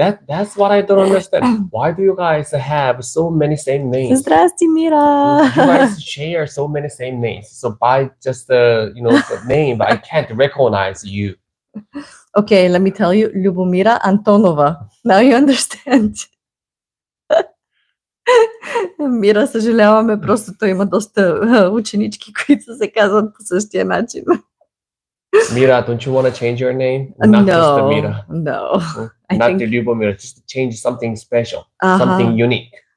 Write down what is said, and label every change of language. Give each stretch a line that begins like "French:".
English: That's what I don't understand. Why do you guys have so many same names?
Bulgarian: Здрасти, Мира.
English: You guys share so many same names. So by just the name, I can't recognize you. Okay, let me tell you, Любомира Антонова. Now you understand.
Bulgarian: Мира, съжаляваме, просто той има доста ученички, които се казват по същия начин.
English: Mira, don't you want to change your name? Not just the Mira. No. Not the Любомира, just to change something special, something unique.